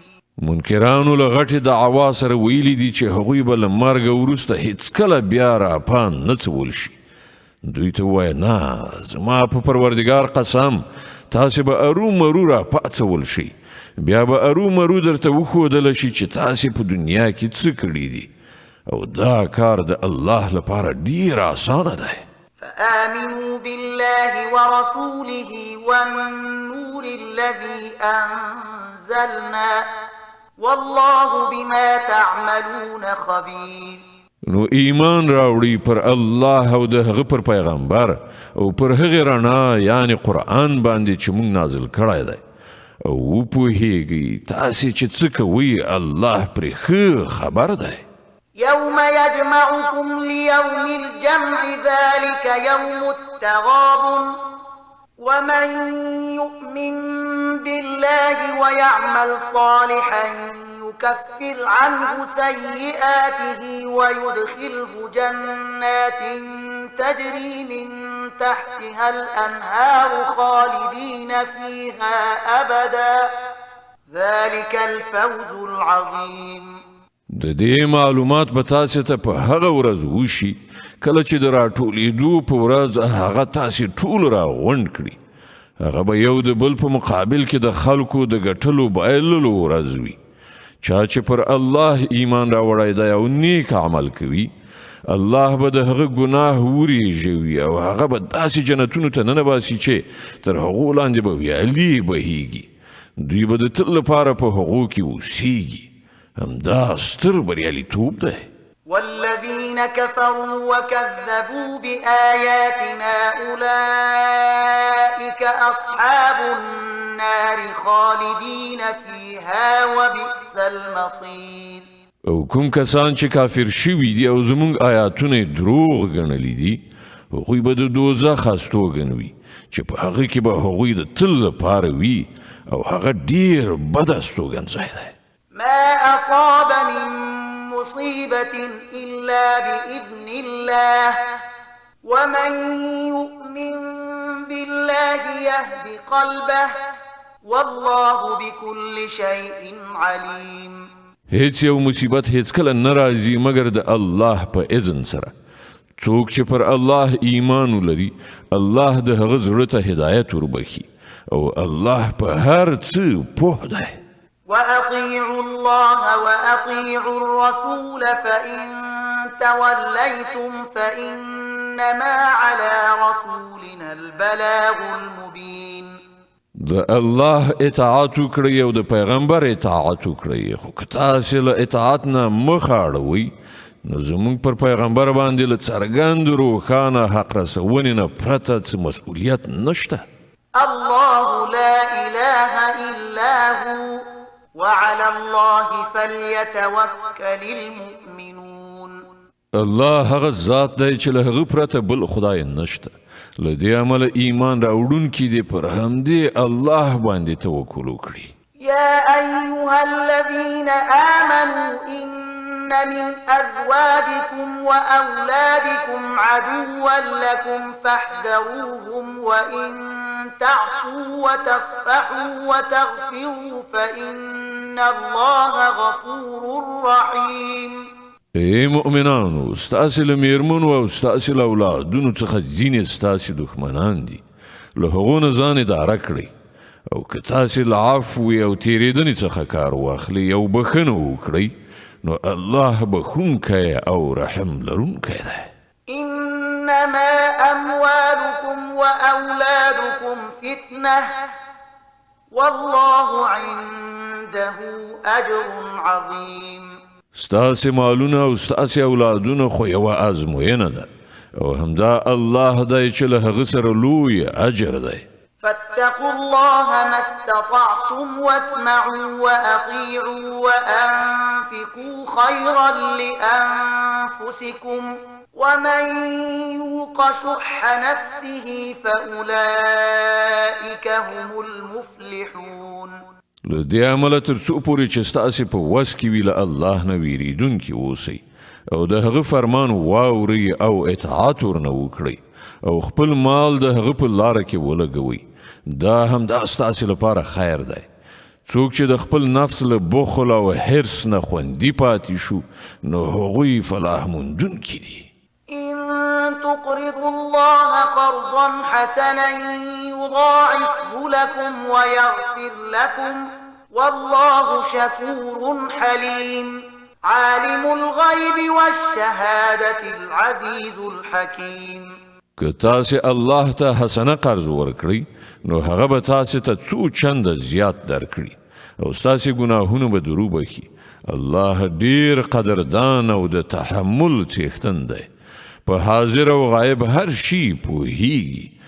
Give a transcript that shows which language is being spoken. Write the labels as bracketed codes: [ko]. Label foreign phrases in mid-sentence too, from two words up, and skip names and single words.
[ps] منکرانو له غټې دعوا سره ویلي دي چې هغوی به له مرګه وروسته هیڅکله بیا راپان نه څول شي. دوی ته ووایه نه زما په پروردګار قسم تاسې به ارومرو راپاڅول شئ بیا به ارومرو درته وښودله شي چې تاسې په دنیا کې څه کړي دي او دا کار د الله لپاره ډیر اسانه دی. [ar] فآمنوا بالله ورسوله والنور الذي أنزلنا والله بما تعملون خبير. [ps] نو ایمان راوړي پر الله او د هغه پر پیغمبر او پر هغه رڼا یعنی قرآن باندې چې موږ نازل کړی دی او وپوهیږي تاسې چې څه کوئ الله پرې ښه خبر دی. [ar] يوم يجمعكم ليوم الجمع ذلك يوم التغابن ومن يؤمن بالله ويعمل صالحا يكفر عنه سيئاته ويدخله جنات تجري من تحتها الأنهار خالدين فيها أبدا ذلك الفوز العظيم. [ps] د دې معلومات به تاسې ته په هغه ورځ وشي کله چې د راټولېدو په ورځ هغه تاسې ټول راغونډ کړي. هغه به یو د بل په مقابل کې د خلکو د ګټلو بایللو ورځ وي. چا چې پر الله ایمان راوړی دی او نیک عمل کوي، الله به د هغه ګناه وریژوي او هغه به داسې جنتونو ته ننباسي چې تر هغو لاندې به ویالې بهیږي. دوی به د تل لپاره په هغو کې اوسیږي. همدا ستر بریالیتوب دی. [ar] والذين كفروا وكذبوا بآياتنا أولئك أصحاب النار خالدين فيها وبئس المصير. [ps] او کوم کسان چې کافر شوي دي او زمونږ آیاتونه دروغ ګڼلي دي، هغوی به د دوزخ استوګن وي چې په هغه کې به هغوی د تل لپاره وي او هغه ډیر بد استوګن ځای دی. [ar] ما أصاب من مصيبة إلا بإذن الله ومن يؤمن بالله يهد قلبه والله بكل شيء عليم. [ps] هیڅ یو مصیبت هیڅکله نه راځي مګر د الله په اذن سره. څوک چې پر الله ایمان ولري، الله د هغه زړه ته هدایت وربخي او الله په هر څه پوه دی. [ar] وأطيعوا الله وأطيعوا الرسول فإن توليتم فإنما على رسولنا البلاغ المبين. [ps] د الله اطاعت وکړئ او د پیغمبر اطاعت وکړئ، خو که تاسې له اطاعت نه مخ اړوئ نو زموږ پر پیغمبر باندې له څرګند روښانه حق رسونې نه پرته څه مسؤلیت نشته. [ar] الله لا إله إلا هو وعلى الله فليتوكل المؤمنون. [ps] الله هغه ذات دی چې له هغه پرته بل خدای نشته. له دې امله ایمان راوړونکي دې پر همدې الله باندې توکل وکړي. [ar] يا أيها الذين آمنوا إن من أزواجكم وأولادكم عدوا لكم فاحذروهم وإن تعفوا وتصفحوا وتغفروا فإن الله غفور رحيم. [ps] ای مؤمنانو، ستاسې له میرمنو او ستاسې له اولادونو څخه ځینې ستاسې دښمنان دي، له هغو نه ځان اداره کړئ او که تاسې له عفوې او تېرېدنې څخه کار واخلئ او بښنه وکړئ نو الله بخونکی او رحم لرونکی دی. [ar] إنما أموالكم وأولادكم فتنة والله عنده أجر عظيم. [ps] ستاسې مالونه او ستاسې اولادونه خو یوه ازموینه ده او همدا الله دی چې له هغه سره لوی اجر دی. [ar] فاتقوا الله ما استطعتم واسمعوا وأطيعوا وأنفقوا خيرا لأنفسكم ومن يوق شح نفسه فأولئك هم المفلحون. [ps] له دې امله تر څو پورې چې ستاسې په وس کې وي له الله نه ویریدونکي اوسئ او د هغه فرمان واورئ او اطاعت ورنه وکړئ او خپل مال د هغه په لاره کې ولګوئ. دا همدا ستاسې لپاره خیر دی. څوک چې د خپل نفس له بخل او حرص نه خوندي پاتې شو نو هغوی فلاح موندونکي دي. [ar] إن تقرضوا الله قرضا حسنا يضاعفه لكم ويغفر لكم والله شكور حليم. عالم الغيب والشهادة العزيز الحكيم. [ps] که تاسې الله ته حسنه قرض ورکړئ نو هغه به تاسې ته څو چنده زیات درکړي او ستاسې ګناهونه به درو بخي. الله ډیر قدردان او د تحمل څښتن دی. په حاضر او غایب هر شي پوهیږي.